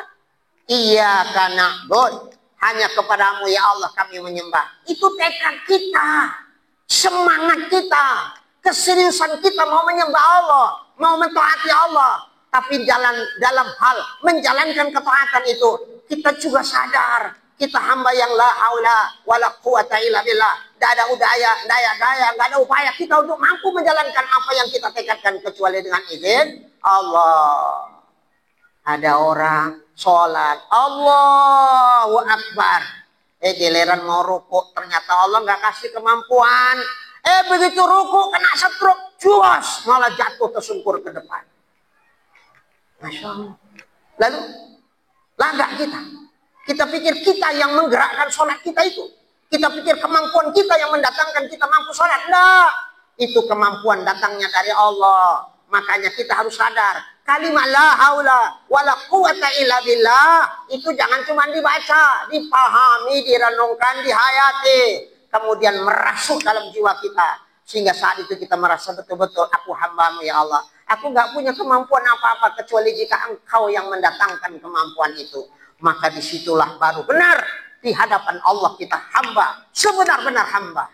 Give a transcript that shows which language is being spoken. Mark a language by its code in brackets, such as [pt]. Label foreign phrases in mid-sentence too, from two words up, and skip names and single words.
[ar] إياك نعبد, [id] hanya kepadamu ya Allah kami menyembah. Itu tekad kita, semangat kita, keseriusan kita mau menyembah Allah, mau mentaati Allah. Tapi dalam hal menjalankan ketaatan itu, kita juga sadar kita hamba yang [ar] لا حول ولا قوة إلا بالله. [id] Tidak ada daya, nggak ada upaya kita untuk mampu menjalankan apa yang kita tekadkan kecuali dengan izin Allah. Ada orang sholat, [ar] الله أكبر. [id] Giliran mau rukuk, ternyata Allah nggak kasih kemampuan. Begitu rukuk kena stroke, juas, malah jatuh tersungkur ke depan. [ar] ما شاء الله. [id] Lalu, lagak kita. Kita pikir kita yang menggerakkan sholat kita itu. Kita pikir kemampuan kita yang mendatangkan kita mampu sholat. Enggak. Itu kemampuan datangnya dari Allah. Makanya kita harus sadar. Kalimat [ar] لا حول ولا قوة إلا بالله. [id] Itu jangan cuma dibaca. Dipahami, direnungkan, dihayati. Kemudian merasuk dalam jiwa kita. Sehingga saat itu kita merasa betul-betul aku hamba-Mu ya Allah. Aku nggak punya kemampuan apa-apa kecuali jika Engkau yang mendatangkan kemampuan itu. Maka disitulah baru benar di hadapan Allah kita hamba, sebenar-benar hamba.